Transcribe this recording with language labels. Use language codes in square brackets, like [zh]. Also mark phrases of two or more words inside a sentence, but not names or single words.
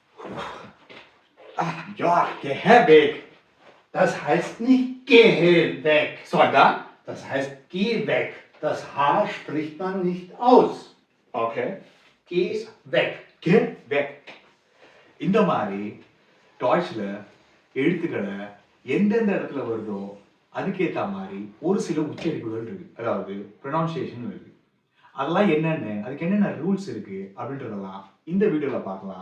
[de] Ja, geh weg. Das heißt nicht gehe weg, Sondern? das heißt geh weg. Das H spricht man nicht aus. Okay. Geh weg. Geh weg. [ta] இந்த மாதிரி டாய்ஸ்ல எழுத்துக்களை எந்தெந்த இடத்துல வருதோ அதுக்கேற்ற மாதிரி ஒரு சில உச்சரிப்புகள் இருக்கு, அதாவது ப்ரொனவுன்சியேஷன் இருக்கு. அதெல்லாம் என்னென்ன, அதுக்கு என்னென்ன ரூல்ஸ் இருக்கு அப்படின்றதெல்லாம் இந்த வீடியோல பார்க்கலாம்.